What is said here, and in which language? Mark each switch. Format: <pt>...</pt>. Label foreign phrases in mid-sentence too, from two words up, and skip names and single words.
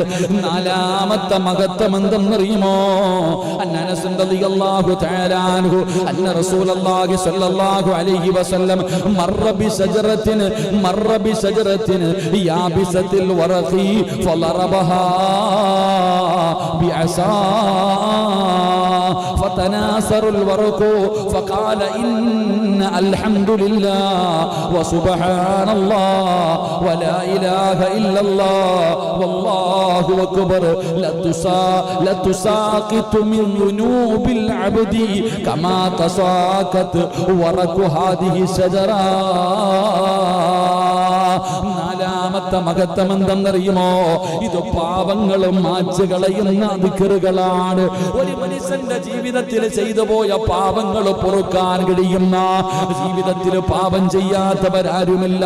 <ml>4ാമത്തെ മഹത്വം എന്തെന്നറിയുമോ?</ml> <ar>أنس رضي الله تعالى عنه أن رسول الله صلى الله عليه وسلم مر بشجرة يابسة الورق فضربها ബിഅസാ فتناثر الورق فقال إن الحمد لله وسبحان الله ولا إله إلا الله والله أكبر لتساقط من ذنوب العبد كما تساقط ورق هذه الشجرة.</ar> <ml>4ാമത്തെ മഹത്വം എന്തെന്നറിയുമോ? ഇത് പാപങ്ങളും മായ്ച്ചു കളയുന്ന ദിക്റുകളാണ്. ഒരു മനുഷ്യന്റെ ജീവിതത്തിൽ ചെയ്തു പോയ പാപങ്ങൾ പൊറുക്കാൻ കഴിയുന്ന, ജീവിതത്തിൽ പാപം ചെയ്യാത്തവരാരുമില്ല.</ml>